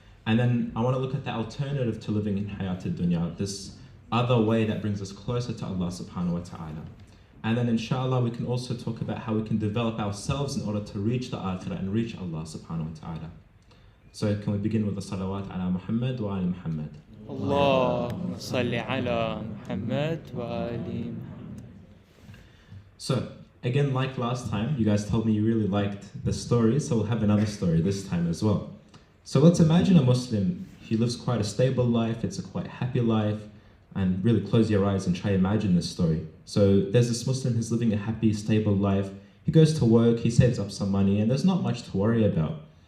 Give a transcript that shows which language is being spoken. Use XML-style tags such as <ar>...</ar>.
<en>And then I want to look at the alternative to living in hayatul dunya, this other way that brings us closer to Allah subhanahu wa ta'ala. And then inshallah we can also talk about how we can develop ourselves in order to reach the akhirah and reach Allah subhanahu wa ta'ala. So can we begin with the salawat ala Muhammad wa ali Muhammad.</en> <ar>اللهم صل على محمد وآل محمد.</ar> <en>So again, like last time, you guys told me you really liked the story, so we'll have another story this time as well. So let's imagine a Muslim. He lives quite a stable life, it's a quite happy life, and really close your eyes and try to imagine this story. So there's this Muslim who's living a happy, stable life. He goes to work, he saves up some money, and there's not much to worry about.</en>